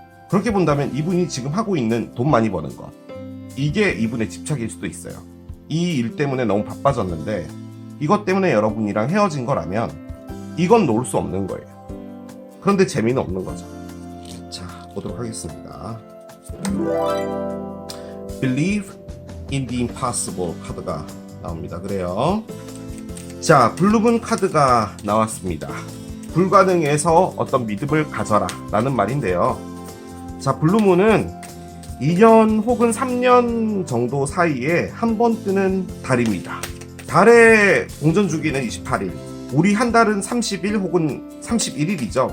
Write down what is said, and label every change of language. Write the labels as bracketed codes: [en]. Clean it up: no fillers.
[ko] 그렇게 본다면 이분이 지금 하고 있는 돈 많이 버는 거, 이게 이분의 집착일 수도 있어요. 이 일 때문에 너무 바빠졌는데 이것 때문에 여러분이랑 헤어진 거라면 이건 놓을 수 없는 거예요. 그런데 재미는 없는 거죠. 자, 보도록 하겠습니다. [en] Believe in the impossible [ko] 카드가 나옵니다. 그래요. 자, 블루문 카드가 나왔습니다. 불가능해서 어떤 믿음을 가져라 라는 말인데요. 자, 블루문은 2년 혹은 3년 정도 사이에 한 번 뜨는 달입니다. 달의 공전 주기는 28일, 우리 한 달은 30일 혹은 31일이죠.